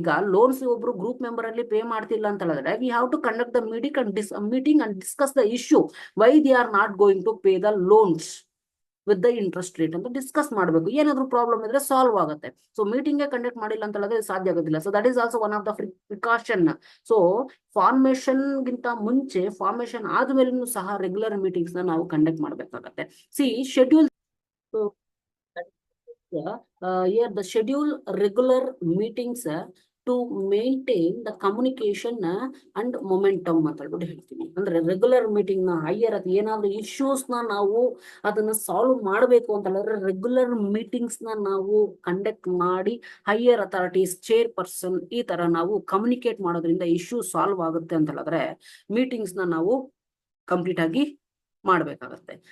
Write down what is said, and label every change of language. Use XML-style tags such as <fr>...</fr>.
<kn>ಈಗ ಲೋನ್ಸ್ ಒಬ್ರು group member ಅಲ್ಲಿ ಪೇ ಮಾಡ್ತಿಲ್ಲ ಅಂತ ಹೇಳಿದ್ರೆ</kn> <en>we have to conduct the meeting and discuss the issue why they are not going to pay the loans with the interest rate</en> <kn>ಅಂತ discuss ಮಾಡಬೇಕು. ಏನಾದ್ರು problem ಇದ್ರೆ ಸಾಲ್ವ್ ಆಗುತ್ತೆ. ಸೊ ಮೀಟಿಂಗ್ ಕಂಡಕ್ಟ್ ಮಾಡಿಲ್ಲ ಅಂತ ಹೇಳಿದ್ರೆ ಸಾಧ್ಯ ಆಗೋದಿಲ್ಲ.</kn> <en>So that is also one of the precaution.</en> <kn>So formation ಗಿಂತ ಮುಂಚೆ, ಫಾರ್ಮೇಶನ್ ಆದ್ಮೇಲೂ ಸಹ ರೆಗ್ಯುಲರ್ ಮೀಟಿಂಗ್ಸ್ ನ ನಾವು ಕಂಡಕ್ಟ್ ಮಾಡಬೇಕಾಗತ್ತೆ.</kn> <en>see schedule here the schedule regular meetings to maintain the communication and momentum</en> <kn>ಅಂತ ಹೇಳ್ಬಿಟ್ಟು ಹೇಳ್ತೀನಿ. ಅಂದ್ರೆ ರೆಗ್ಯುಲರ್ ಮೀಟಿಂಗ್ ನ ಹೈಯರ್ ಅದು ಏನಾದ್ರು ಇಶ್ಯೂಸ್ ನ ನಾವು ಅದನ್ನ ಸಾಲ್ವ್ ಮಾಡಬೇಕು ಅಂತ ಹೇಳಿದ್ರೆ ರೆಗ್ಯುಲರ್ ಮೀಟಿಂಗ್ಸ್ ನ ನಾವು ಕಂಡಕ್ಟ್ ಮಾಡಿ ಹೈಯರ್ ಅಥಾರಿಟೀಸ್, ಚೇರ್ ಪರ್ಸನ್ ಈ ತರ ನಾವು ಕಮ್ಯುನಿಕೇಟ್ ಮಾಡೋದ್ರಿಂದ ಇಶ್ಯೂ ಸಾಲ್ವ್ ಆಗುತ್ತೆ ಅಂತ ಹೇಳಿದ್ರೆ ಮೀಟಿಂಗ್ಸ್ ನ ನಾವು ಕಂಪ್ಲೀಟ್ ಆಗಿ ಮಾಡಬೇಕಾಗತ್ತೆ.</kn>